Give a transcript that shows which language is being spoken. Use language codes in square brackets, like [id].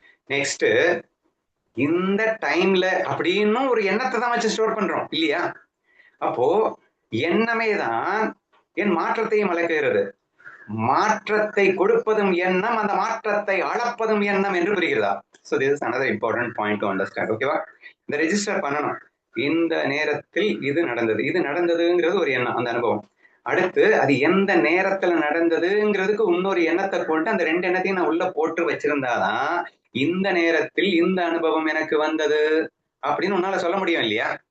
[ta] Next இந்த டைம்ல அப்படின்னு ஒரு எண்ணத்தை தான் வச்சு ஸ்டோர் பண்றோம் இல்லையா? அப்போ எண்ணமே தான் என் மாற்றத்தையும் அளக்குகிறது. மாற்றத்தை கொடுப்பதும் எண்ணம், அந்த மாற்றத்தை அளப்பதும் எண்ணம் என்று புரிகிறதா? [en] So this is another important point to understand. [ta] ஓகேவா? இந்த ரெஜிஸ்டர் பண்ணணும். இந்த நேரத்தில் இது நடந்தது, இது நடந்ததுங்கிறது ஒரு எண்ணம், அந்த அனுபவம். அடுத்து அது எந்த நேரத்துல நடந்ததுங்கிறதுக்கு இன்னொரு எண்ணத்தை போட்டு அந்த 2 எண்ணத்தையும் நான் உள்ள போட்டு வச்சிருந்தாதான் இந்த நேரத்தில் இந்த அனுபவம் எனக்கு வந்தது அப்படின்னு உன்னால சொல்ல முடியும் இல்லையா?